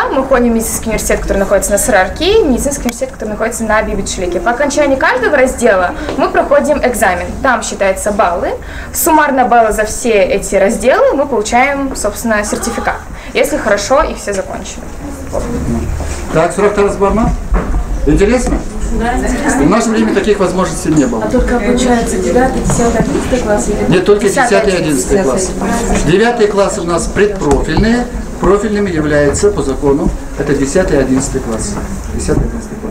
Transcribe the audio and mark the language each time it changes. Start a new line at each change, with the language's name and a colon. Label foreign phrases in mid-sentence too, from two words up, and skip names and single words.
Russian: Мы ходим в медицинский университет, который находится на Сарарке, и медицинский университет, который находится на Бибичлике. По окончании каждого раздела мы проходим экзамен. Там считаются баллы. Суммарно баллы за все эти разделы мы получаем, собственно, сертификат. Если хорошо и все закончили. Так,
Kazakh: сұрақтарыңыз бар ма?
Russian: Интересно? Да, В наше время таких возможностей не было. А только получается 9, 10, 11 класс? Нет, только 10 и 11 класс. 9 классы у нас предпрофильные. Профильными является по закону это 10 и 11 класс. 10 и 11 класс.